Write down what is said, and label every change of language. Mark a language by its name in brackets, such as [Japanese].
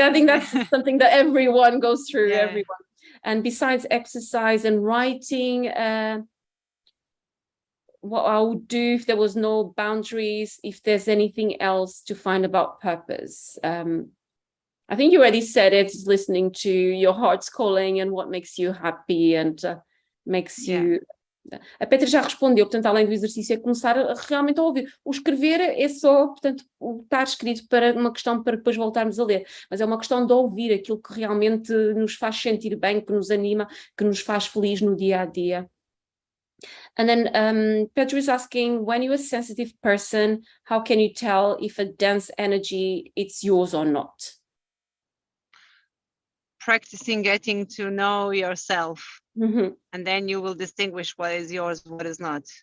[English] I think that's something that everyone goes through, everyone. And besides exercise and writing, what I would do if there was no boundaries, if there's anything else to find about purpose. I think you already said it, is listening to your heart's calling and what makes you happy and makes you... [Portuguese] A Petra já respondeu, portanto, além do exercício, é começar realmente a ouvir. O escrever é só, portanto, o estar escrito para uma questão para depois voltarmos a ler, mas é uma questão de ouvir aquilo que realmente nos faz sentir bem, que nos anima, que nos faz feliz no dia a dia. [English] And then Petra is asking, when you're a sensitive person, how can you tell if a dense energy it's yours or not? Practicing getting to know yourself, and then you will distinguish what is yours, what is not.